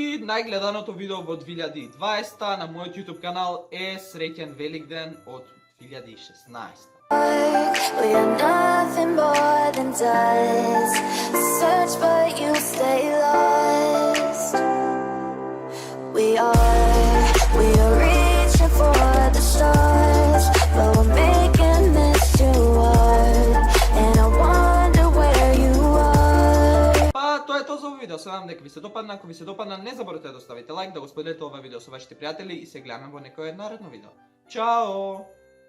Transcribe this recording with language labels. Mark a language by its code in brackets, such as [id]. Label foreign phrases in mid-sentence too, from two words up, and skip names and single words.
[mk] најгледаното видео во 2020 на мојот YouTube канал е Среќен Великден од 2016. [en] We are nothing more than dust. Search but you stay lost. We are reaching for the stars, but we're making this too hard. And I wonder where you are. [mk] Па, тоа е тоа за овој видео. Се надам дека ви се допадна. Ако ви се допадна, не заборавете да оставите лайк, да го споделите ова видео со вашите пријатели и се гледаме во некое наредно видео. Чао!